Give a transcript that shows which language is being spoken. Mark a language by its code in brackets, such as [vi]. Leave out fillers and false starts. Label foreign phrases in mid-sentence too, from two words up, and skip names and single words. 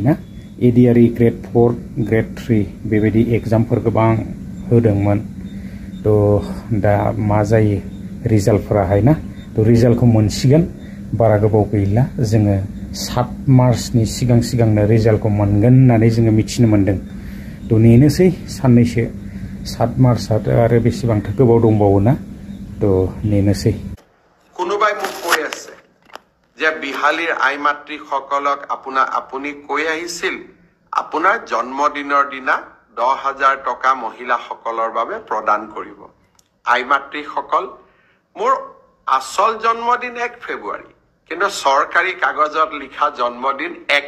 [brx] ना एडिआरइ ग्रेड 4 ग्रेड 3 बेबायदि एग्जामफोर गोबां होदोंमोन तो दा मा जायो रिजाल्टफोराहाय ना तो रिजाल्टखौ मोनसिगोन बारा गोबाव गैला जोङो 7 मार्चनि सिगांनो रिजाल्टखौ मोनगोन होननानै जोङो मिथिनो मोनदों तो नेनोसै साननैसो 7 मार्चआ आरो बेसेबांथो गोबाव दंबावो ना तो नेनोसै [as] কোনোবাই মোক কৈ আছে যে বিহালীৰ আইমাতৃ সকলক আপুনি কৈ আহিছিল আপোনাৰ জন্মদিনৰ দিনা 10,000 টকা মহিলাসকলৰ বাবে প্ৰদান কৰিব আইমাতৃ সকল মোৰ আসল জন্মদিন 1 ফেব্ৰুৱাৰী কিন্তু সৰকাৰী কাগজত লিখা জন্মদিন 1